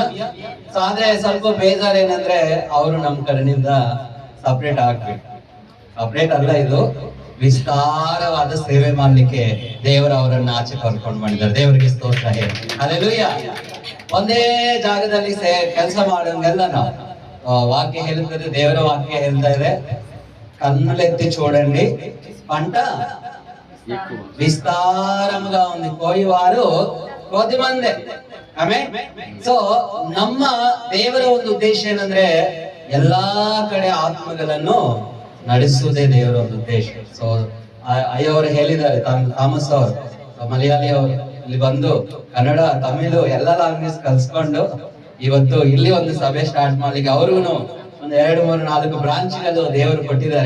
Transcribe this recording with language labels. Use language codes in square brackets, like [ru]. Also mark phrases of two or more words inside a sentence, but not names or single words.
[kn] ಸೊ ಆದ್ರೆ ಸ್ವಲ್ಪ ಬೇಜಾರ್ ಏನಂದ್ರೆ ಅವರು ನಮ್ಮ ಕಡೆಯಿಂದ ಸಪರೇಟ್ ಆಗ್ಬೇಕು. ಸಪರೇಟ್ ಅಲ್ಲ, ಇದು ವಿಸ್ತಾರವಾದ ಸೇವೆ ಮಾಡ್ಲಿಕ್ಕೆ ದೇವರು ಅವರನ್ನ ಆಚೆ ಕರ್ಕೊಂಡು ಮಾಡಿದ್ದಾರೆ. ದೇವರಿಗೆ ಸ್ತೋತ್ರ ಹೇಳಿ. ಹಲ್ಲೆಲೂಯಾ. ಒಂದೇ ಜಾಗದಲ್ಲಿ ಕೆಲಸ ಮಾಡೋಂಗೆಲ್ಲ ನಾವು ವಾಕ್ಯ ಹೇಳ್ತದೆ ದೇವರ ವಾಕ್ಯ ಹೇಳ್ತದೆ [te] కన్నులెత్తి చూడండి పంట విస్తారముగా ఉంది కోయివారు కొద్దిమందే. [kn] ಆಮೆನ್. ಸೊ ನಮ್ಮ ದೇವರ ಒಂದು ಉದ್ದೇಶ ಏನಂದ್ರೆ ಎಲ್ಲಾ ಕಡೆ ಆತ್ಮಗಳನ್ನು ನಡೆಸುವುದೇ ದೇವರ ಒಂದು ಉದ್ದೇಶ. ಸೊ ಅಯ್ಯವರು ಹೇಳಿದ್ದಾರೆ, ಥಾಮಸ್ ಅವರು ಮಲಯಾಳಿ ಅವರು ಇಲ್ಲಿ ಬಂದು ಕನ್ನಡ ತಮಿಳು ಎಲ್ಲ ಲ್ಯಾಂಗ್ವೇಜ್ ಕಲ್ಸ್ಕೊಂಡು ಇವತ್ತು ಇಲ್ಲಿ ಒಂದು ಸಭೆ ಸ್ಟಾರ್ಟ್ ಮಾಡ್ಲಿಕ್ಕೆ ಅವ್ರಿಗೂ ಒಂದು 2, 3, 4 ಬ್ರಾಂಚ್ಗಳು ದೇವರು ಕೊಟ್ಟಿದ್ದಾರೆ.